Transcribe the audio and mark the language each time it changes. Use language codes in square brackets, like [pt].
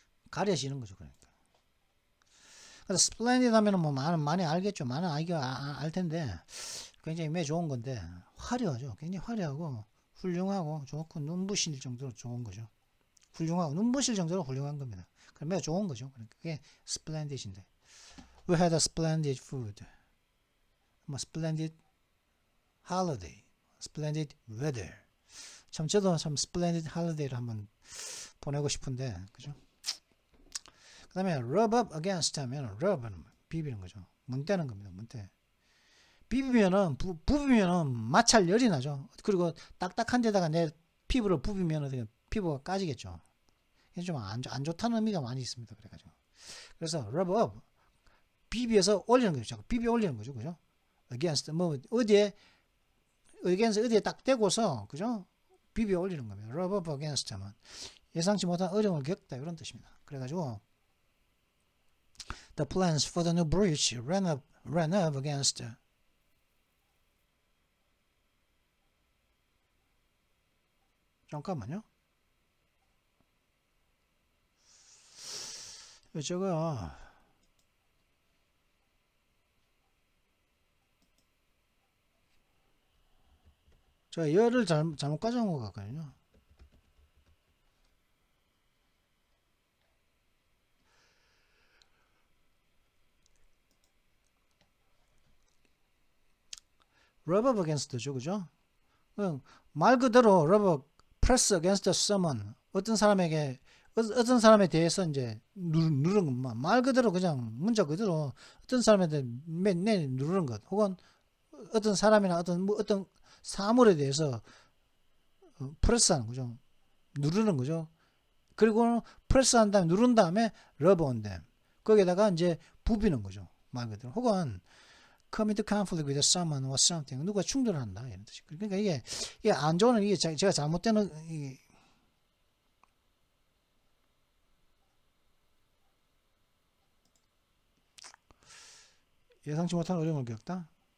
[ko] 가려지는 거죠, 그러니까. 그래서 스플렌디드 하면은 뭐 많이 알겠죠. 많이 알 텐데 굉장히 매 좋은 건데 화려하죠. 굉장히 화려하고 훌륭하고 좋고 눈부실 정도로 좋은 거죠. 훌륭하고 눈부실 정도로 훌륭한 겁니다. 그럼 매 좋은 거죠. 그러니까 그게 splendid인데. [en] We had a splendid food. 뭐 splendid holiday, splendid weather. [ko] 참 저도 참 splendid holiday를 한번 보내고 싶은데, 그죠? 그 다음에 rub up against 하면 rub는 비비는 거죠. 문대는 겁니다. 문대. 부비면은 마찰 열이 나죠. 그리고 딱딱한 데다가 내 피부를 부비면은 피부가 까지겠죠. 이게 좀 안 좋다는 의미가 많이 있습니다. 그래가지고. 그래서 rub up 비비에서 올리는 거죠. 비비 올리는 거죠. 그죠? against 뭐 어디에 딱 대고서 그죠? 비비 올리는 겁니다. rub up against 하면 예상치 못한 어려움을 겪다 이런 뜻입니다. 그래가지고 [en] the plans for the new bridge ran up against [ko] 잠깐만요. 저거 제가 열을 잘못 가져온 것 같거든요. rub up against죠, 그죠? 말 그대로 rub up, [en] press against someone [ko] 어떤 사람에 대해서 이제 누르는 것, 말 그대로 그냥 문자 그대로 어떤 사람에 대해 누르는 것, 혹은 어떤 사람이나 어떤 사물에 대해서 프레스하는 거죠. 누르는 거죠. 그리고 프레스한 다음에 누른 다음에 [en] rub on them. [ko] 거기에다가 이제 부비는 거죠. 말 그대로. [en] 혹은 come into conflict with someone or something. [ko] 누가 충돌한다 이런 뜻이. 그러니까 이게 안 좋은 이게 제가 잘못되는 예상치 못한 어려움을 겪다.